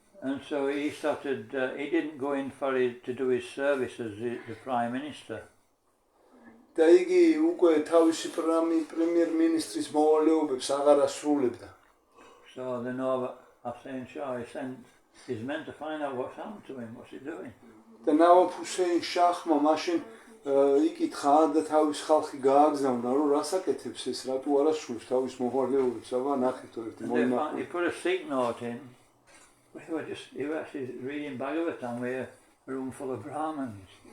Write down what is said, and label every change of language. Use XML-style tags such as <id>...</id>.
<en>And so he started, he didn't go in for it to do his service as the Prime Minister.</en> <ka>და იგი უკვე თავისი პრემიერ-მინისტრის მოვალეობებს აღარ ასრულებდა.</ka> <en>So the Nawab Hussain Shah, he sent his men to find out what's happened to him, what's he doing.</en> <ka>და ნავაბ ჰუსეინ შაჰმა მაშინ იკითხა და თავის ხალხი გააგზავნა, რომ რასაკეთებს ეს, რატო არ ასრულებს თავის მოვალეობებს, აბა ნახეთ ერთი</ka> <en>And he put a sick note in. He was actually reading Bhagavatam with a room full of Brahmins.</en>